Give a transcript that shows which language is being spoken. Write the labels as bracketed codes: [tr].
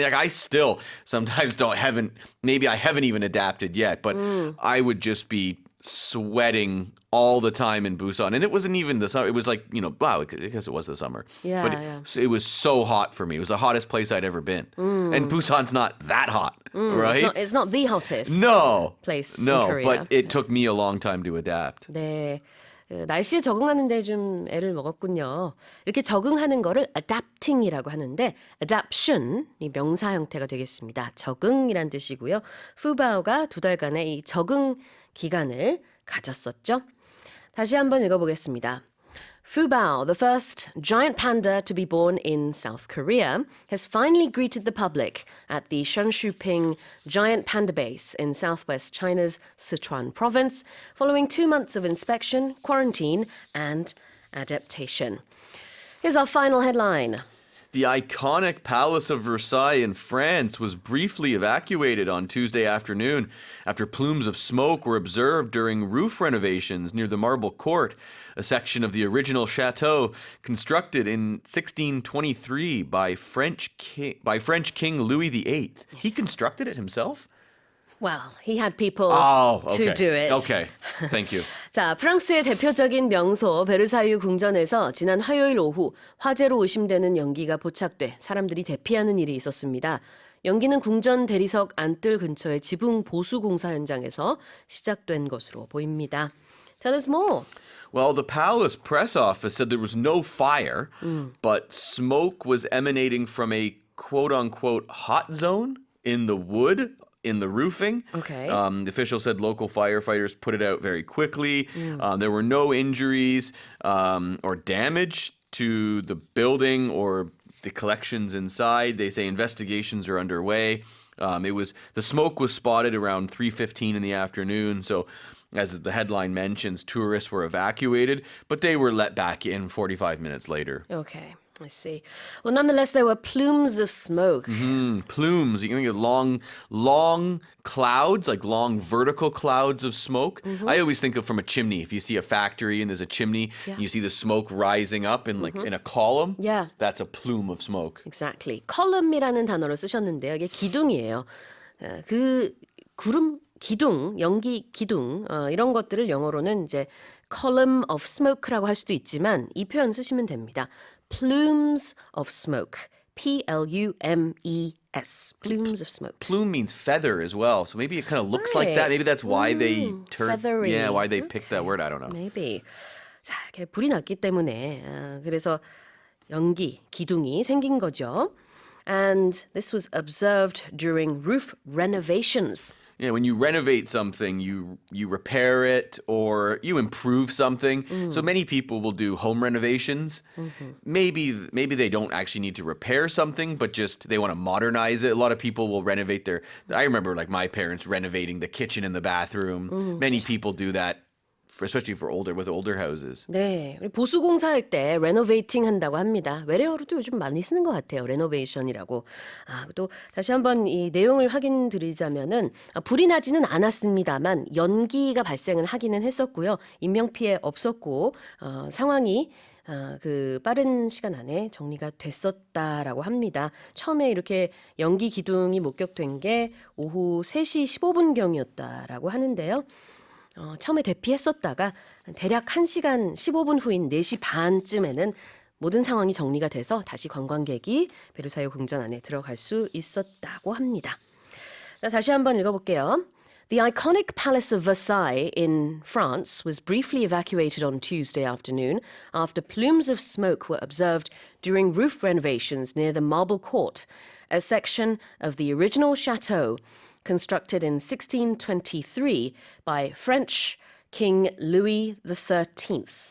[en] Like I still sometimes maybe I haven't even adapted yet, but I would just be sweating all the time in Busan. And it wasn't even the summer. It was like, wow, I guess it was the summer. Yeah, but yeah. it was so hot for me. It was the hottest place I'd ever been. And Busan's not that hot, right? It's not the hottest place in No, Korea. but it took me a long time to adapt. [ko] 네, 날씨에 적응하는 데 좀 애를 먹었군요. 이렇게 적응하는 거를 adapting이라고 하는데 adaption, 이 명사 형태가 되겠습니다. 적응이란 뜻이고요. 푸바오가 2달간의 이 적응 기간을 가졌었죠. 다시 한번 읽어보겠습니다. [en] Fu Bao, the first giant panda to be born in South Korea, has finally greeted the public at the Shenshuping Giant Panda Base in southwest China's Sichuan province, following 2 months of inspection, quarantine, and adaptation. Here's our final headline. The iconic Palace of Versailles in France was briefly evacuated on Tuesday afternoon after plumes of smoke were observed during roof renovations near the Marble Court, a section of the original chateau constructed in 1623 by French King Louis VIII. He constructed it himself? Well, he had people okay. to do it. Okay, thank you. [ko] 자, 프랑스의 대표적인 명소 베르사유 궁전에서 지난 화요일 오후 화재로 의심되는 연기가 포착돼 사람들이 대피하는 일이 있었습니다. 연기는 궁전 대리석 안뜰 근처의 지붕 보수 공사 현장에서 시작된 것으로 보입니다. [en] Tell us more. Well, the palace press office said there was no fire, but smoke was emanating from a quote-unquote hot zone in the wood in the roofing. Okay. The official said local firefighters put it out very quickly. There were no injuries or damage to the building or the collections inside. They say investigations are underway. The smoke was spotted around 3:15 in the afternoon. So, as the headline mentions, tourists were evacuated, but they were let back in 45 minutes later. Okay, I see. Well, nonetheless, there were plumes of smoke. Plumes. You can get long clouds, like long vertical clouds of smoke. I always think of from a chimney. If you see a factory and there's a chimney, and you see the smoke rising up in in a column. Yeah. That's a plume of smoke. Exactly. [ko] column이라는 단어를 쓰셨는데요. 이게 기둥이에요. 그 구름 기둥, 연기 기둥 이런 것들을 영어로는 이제 [en] column of smoke [ko] 라고 할 수도 있지만 이 표현 쓰시면 됩니다. [en] plumes of smoke. P-L-U-M-E-S. plumes of smoke. Plume means feather as well, so maybe it kind of looks like that. Right. Maybe that's why they feathery. why they picked that word. I don't know. Maybe. [ko] 자, 이렇게 불이 났기 때문에 그래서 연기, 기둥이 생긴 거죠. [en] And this was observed during roof renovations. Yeah, when you renovate something, you repair it or you improve something. So many people will do home renovations. Maybe they don't actually need to repair something, but just they want to modernize it. A lot of people will renovate I remember like my parents renovating the kitchen and the bathroom. Many people do that. Especially with older houses. [ko] 네, 우리 보수 공사할 때 레노베이팅 한다고 합니다. 외래어로도 요즘 많이 쓰는 것 같아요. 레노베이션이라고. 또 다시 한번 이 내용을 확인드리자면은 불이 나지는 않았습니다만 연기가 발생은 하기는 했었고요. 인명 피해 없었고 상황이 그 빠른 시간 안에 정리가 됐었다라고 합니다. 처음에 이렇게 연기 기둥이 목격된 게 오후 3시 15분경이었다라고 하는데요. 처음에 대피했었다가 대략 1시간 15분 후인 4시 반쯤에는 모든 상황이 정리가 돼서 다시 관광객이 베르사유 궁전 안에 들어갈 수 있었다고 합니다. 다시 한번 읽어볼게요. [en] The iconic Palace of Versailles in France was briefly evacuated on Tuesday afternoon after plumes of smoke were observed during roof renovations near the Marble Court, a section of the original chateau constructed in 1623 by French King Louis XIII.